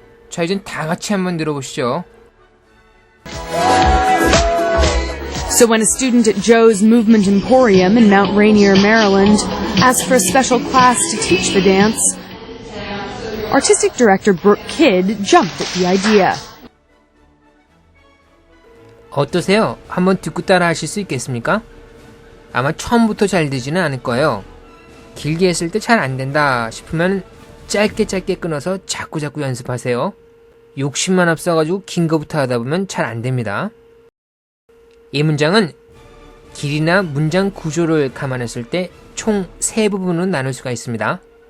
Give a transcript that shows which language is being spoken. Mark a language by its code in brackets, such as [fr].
[ko] 자, 이젠 다 같이 한번 들어보시죠. [en] So when a student at Joe's Movement Emporium in Mount Rainier, Maryland, asked for a special class to teach the dance, artistic director Brooke Kidd jumped at the idea. [ko] 어떠세요? 한번 듣고 따라 하실 수 있겠습니까? 아마 처음부터 잘 되지는 않을 거예요. 길게 했을 때 잘 안 된다 싶으면 짧게 끊어서 자꾸 연습하세요. 욕심만 앞서가지고 긴 거부터 하다 보면 잘 안 됩니다. 이 문장은 길이나 문장 구조를 감안했을 때 총 3부분으로 나눌 수가 있습니다.